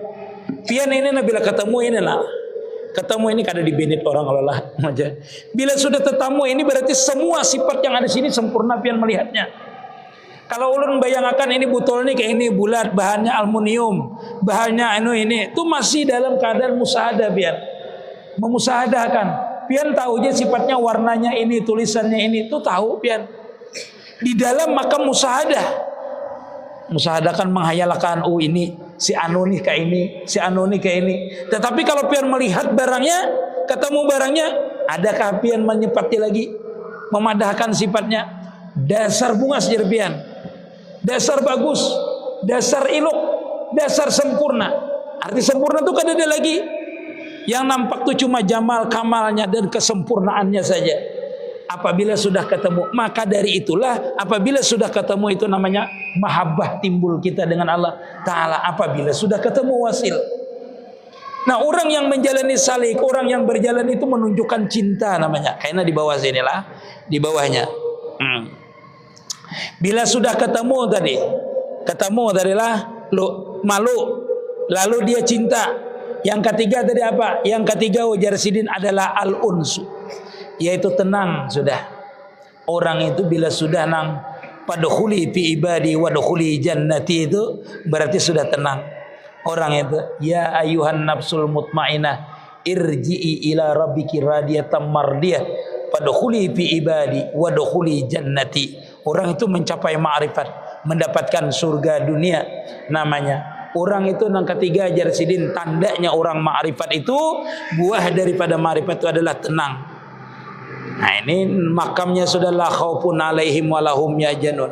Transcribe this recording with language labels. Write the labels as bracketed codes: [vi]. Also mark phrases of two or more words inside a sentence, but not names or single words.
[bjn] Pian ini bila ketemu ini lah. Ketemu ini kada dibenit orang Allah. Bila sudah ketemu ini berarti semua sifat yang ada di sini sempurna pian melihatnya. Kalau ulun bayangkan ini botol ini kayak ini bulat, bahannya aluminium, bahannya ini itu masih dalam keadaan musahadah pian. Memusahadahkan. Pian tahu aja sifatnya, warnanya ini, tulisannya ini, itu tahu pian. Di dalam makam musahadah. Musahadahkan menghayalkan ini si anu nih kayak ini, si anu nih kayak ini. Tetapi kalau pian melihat barangnya, ketemu barangnya, adakah pian menyepati lagi memadahkan sifatnya? Dasar bunga sejar pian. Dasar bagus, dasar ilok, dasar sempurna. Arti sempurna itu kan ada lagi. Yang nampak itu cuma jamal kamalnya dan kesempurnaannya saja. Apabila sudah ketemu, maka dari itulah apabila sudah ketemu itu namanya mahabbah timbul kita dengan Allah Ta'ala. Apabila sudah ketemu wasil. Nah, orang yang menjalani salik, orang yang berjalan itu menunjukkan cinta namanya. Kayaknya di bawah sini lah, di bawahnya. Bila sudah ketemu tadi lah malu, lalu dia cinta. Yang ketiga tadi apa? Yang ketiga ujar sidin adalah al-unsu, yaitu tenang sudah. Orang itu bila sudah nang [ar] فادخلي في عبادي وادخلي جنتي [bjn] itu berarti sudah tenang. Orang itu [ar] يا أيتها النفس المطمئنة ارجعي إلى ربك راضية مرضية فادخلي في عبادي وادخلي جنتي. [bjn] Orang itu mencapai ma'rifat, mendapatkan surga dunia namanya. Orang itu yang ketiga ajar sidin, tandanya orang ma'rifat itu, buah daripada ma'rifat itu adalah tenang. Nah ini makamnya sudah [ar] لا خوف عليهم ولا هم يحزنون.